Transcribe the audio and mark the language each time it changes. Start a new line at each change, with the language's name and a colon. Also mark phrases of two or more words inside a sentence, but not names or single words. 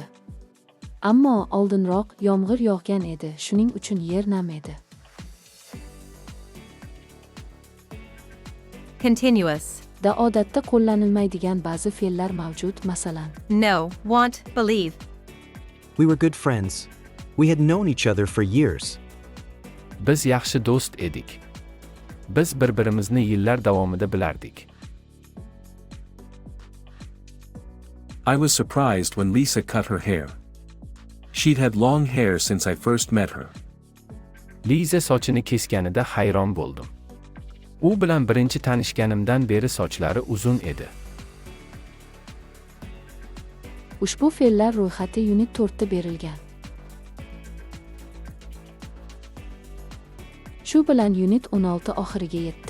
Uzbek: Ammo oldinroq yomg'ir yog'gan edi, shuning uchun yer nam edi. Continuous. da odatda qo'llanilmaydigan ba'zi fe'llar mavjud, masalan.
English: Know, want, believe. We were good friends. We had known each other for years.
Uzbek: Biz yaxshi do'st edik. Biz bir-birimizni yillar davomida bilardik.
English: I was surprised when Lisa cut her hair. She'd had long hair since I first met her.
Uzbek: Liza sochini kesganida hayron bo'ldim. U bilan birinchi tanishganimdan beri sochlari uzun edi. Ushbu fe'llar ro'yxati Unit 4 da berilgan. Shu bilan Unit 16 oxiriga yetdi.